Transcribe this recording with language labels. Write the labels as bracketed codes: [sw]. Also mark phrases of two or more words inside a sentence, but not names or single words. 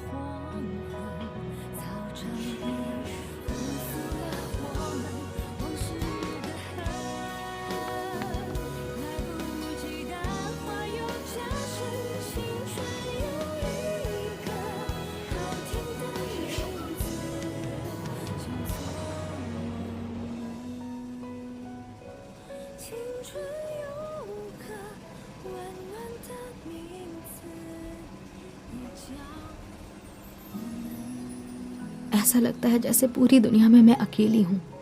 [zh] 黄昏，操场里丰富了我们往事的痕，来不及淡化又加深，青春有一个好听的名字，叫做青春有个温暖的名字，也叫 [hi] ऐसा लगता है जैसे पूरी दुनिया में मैं अकेली हूँ।